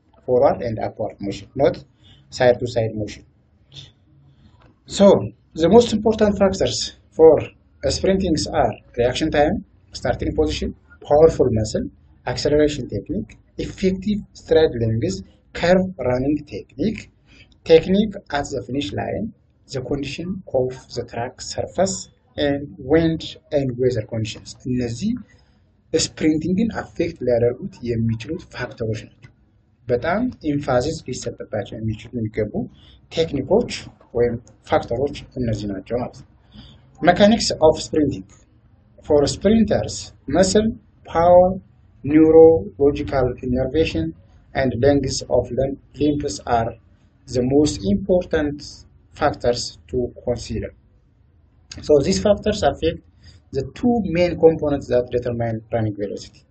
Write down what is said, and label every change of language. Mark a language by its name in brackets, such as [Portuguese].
[English] Forward and upward motion, not side to side motion. So, the most important factors for sprinting are reaction time, starting position, powerful muscle, acceleration technique, effective stride length, curve running technique at the finish line, the condition of the track surface, and wind and weather conditions. [Amharic] እነዚህ ስፕሪንቲንግን አፌክት ሊያደርጉት የሚችሉት ፋክተሮች ናቸው። በጣም ኢንፋሲስ ሊሰጥባቸው የሚገቡ ቴክኒኮች ወይም ፋክተሮች እነዚህ ናቸው ማለት ነው። [English] Mechanics of sprinting. For sprinters, muscle power, neurological innervation, and length of limbs are the most important factors to consider. So these factors affect the two main components that determine running velocity.